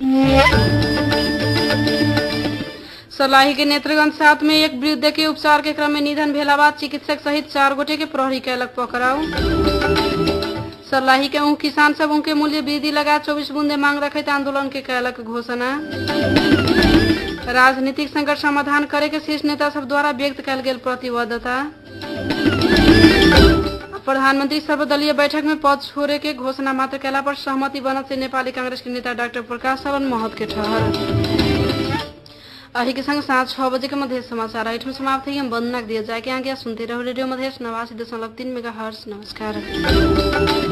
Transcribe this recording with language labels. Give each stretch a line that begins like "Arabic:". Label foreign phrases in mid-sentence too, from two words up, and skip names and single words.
Maithili: सर्लाही के नेत्रगंज 7 में एक वृद्ध के उपचार के क्रम में निधन भेला बाद चिकित्सक सहित 4 गोटे के प्रहरी कैलक पकड़ाऊ। सर्लाही के ऊख किसान सब उनके मूल्य वृद्धि लगा 24 बूंदे मांग रखते आंदोलन के कैलक घोषणा। राजनीतिक संकट समाधान करे के शीर्ष नेता सब द्वारा व्यक्त कैल गेल प्रतिबद्धता। प्रधानमंत्री सर्वदलीय बैठक में पद छोड़े के घोषणा मात्र कैला पर सहमति बनत से नेपाली कांग्रेस के नेता डॉक्टर प्रकाश शरण महत के ठहर। अही के संग साँझ 6 बजे के मध्य समाचार आइटम समाप्त है। हम वंदना दिया जाए कि आगे सुनते रहो रेडियो मध्य 89.3 मेगाहर्ट्ज।